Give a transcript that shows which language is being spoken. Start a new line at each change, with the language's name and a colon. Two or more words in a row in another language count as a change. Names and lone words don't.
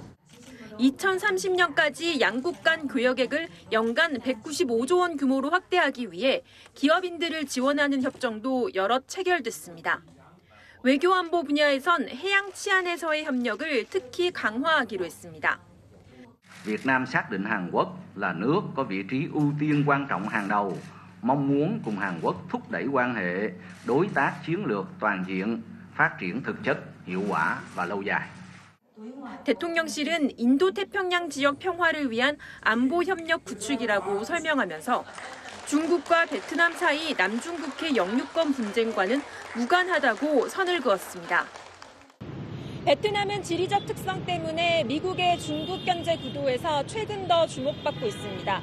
Korean: 2030년까지 양국 간 교역액을 연간 195조 원 규모로 확대하기 위해 기업인들을 지원하는 협정도 여럿 체결됐습니다. 외교안보 분야에선 해양 치안에서의 협력을 특히 강화하기로 했습니다.
Vietnamese: Việt Nam xác định Hàn Quốc là nước có vị trí ưu tiên quan trọng hàng đầu, mong muốn cùng Hàn Quốc thúc đẩy quan hệ đối tác chiến lược toàn diện, phát triển thực chất, hiệu quả và lâu dài.
Korean: 대통령실은 인도태평양 지역 평화를 위한 안보 협력 구축이라고 설명하면서 중국과 베트남 사이 남중국해 영유권 분쟁과는 무관하다고 선을 그었습니다. 베트남은 지리적 특성 때문에 미국의 중국 견제 구도에서 최근 더 주목받고 있습니다.